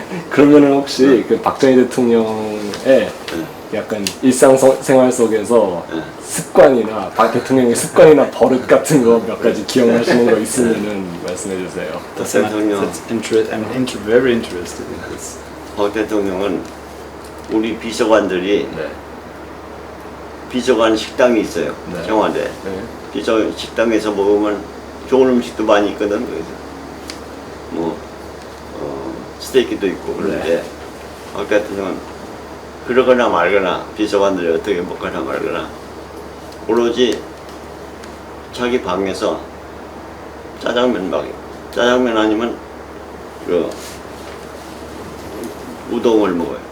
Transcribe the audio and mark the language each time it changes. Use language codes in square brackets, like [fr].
[ko] 그러면은 혹시 그 박정희 대통령의 약간 일상생활 속에서 네. 습관이나 박 대통령의 습관이나 버릇 같은 거 몇 가지 기억나시는 거 있으면은 말씀해 주세요. 대통령, [en] I'm very interested in this. [ko] 박 대통령은 우리 비서관들이 네. 비서관 식당이 있어요. 네. 청와대. 네. 비서 식당에서 먹으면 좋은 음식도 많이 있거든. 그래서 뭐 스테이크도 있고 그런데 박 대통령은 그러거나 말거나 비서관들이 어떻게 먹거나 말거나 오로지 자기 방에서 짜장면 아니면 그 우동을 먹어요.